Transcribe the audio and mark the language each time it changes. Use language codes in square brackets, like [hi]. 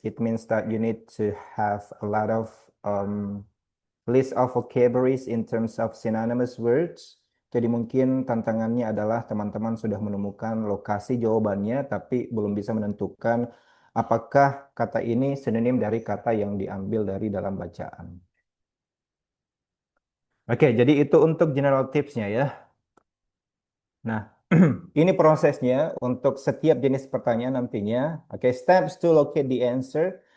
[en] It means that you need to have a lot of list of vocabularies in terms of synonymous words. [id] Jadi mungkin tantangannya adalah teman-teman sudah menemukan lokasi jawabannya, tapi belum bisa menentukan apakah kata ini sinonim dari kata yang diambil dari dalam bacaan. Oke, jadi itu untuk general tipsnya ya. Nah, ini prosesnya untuk setiap jenis pertanyaan nantinya. [en] Oke, steps to locate the answer.